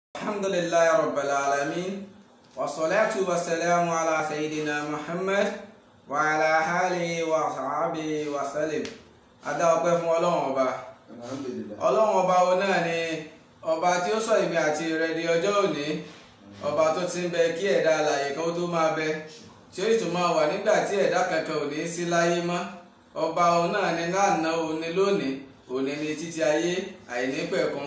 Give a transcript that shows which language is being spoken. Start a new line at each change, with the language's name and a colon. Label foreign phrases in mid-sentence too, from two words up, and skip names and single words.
Arabic: الحمد لله رب العالمين والصلاة والسلام على سيدنا محمد و على آله و صحبه و سلم.
Yoruba: Adá ọpẹ́ fún Ọlọ́run ọba. Ọlọ́run ọba wo náà ni ọba tí ó sọ ìmí àti rẹ̀ di ọjọ́ òní, ọba tó ti ń bẹ kí ẹ̀dá alààyè kan tó máa bẹ, tí ó sì tún máa wà nígbà tí ẹ̀dá kankan ò ní sí láyé mọ́. Ọba òun náà ni lánàá, òní lónìí, òní ni títí ayé àìnípẹ̀kun.